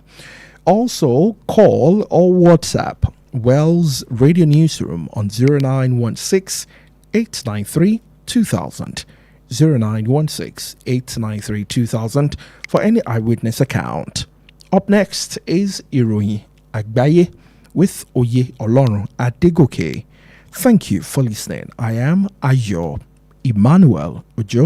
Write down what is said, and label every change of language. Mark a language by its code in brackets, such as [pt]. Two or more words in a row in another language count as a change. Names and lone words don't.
[en] Also, call or WhatsApp Wells Radio Newsroom on 0916 893 2000. 0916 893 2000 for any eyewitness account. Up next is Ìròyìn Àgbáyé with Oyè Ọlọ́run Adégòkè. Thank you for listening. I am Ayo Emmanuel-Ojo.